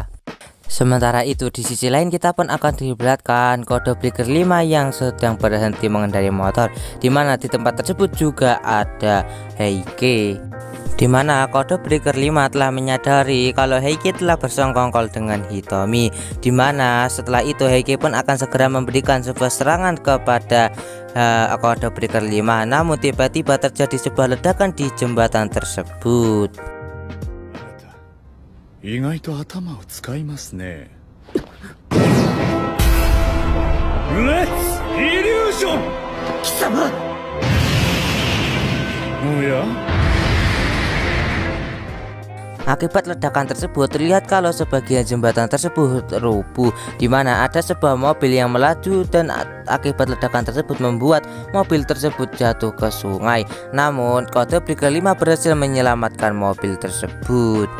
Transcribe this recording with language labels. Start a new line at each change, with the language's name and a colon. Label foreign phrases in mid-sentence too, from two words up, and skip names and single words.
Indonesian: Sementara itu di sisi lain kita pun akan diperlihatkan Code Breaker 5 yang sedang berhenti mengendarai motor, di mana di tempat tersebut juga ada Heike, di mana Code Breaker 5 telah menyadari kalau Heike telah bersongkongkol dengan Hitomi, di mana setelah itu Heike pun akan segera memberikan sebuah serangan kepada Code Breaker 5. Namun tiba-tiba terjadi sebuah ledakan di jembatan tersebut.
Japanese: 意外と頭を使いますね。
English: Let's illusion.
Japanese: 貴様。おや?
Indonesian: Akibat ledakan tersebut terlihat kalau sebagian jembatan tersebut rubuh, di mana ada sebuah mobil yang melaju dan akibat ledakan tersebut membuat mobil tersebut jatuh ke sungai. Namun Code Breaker 5 berhasil menyelamatkan mobil tersebut.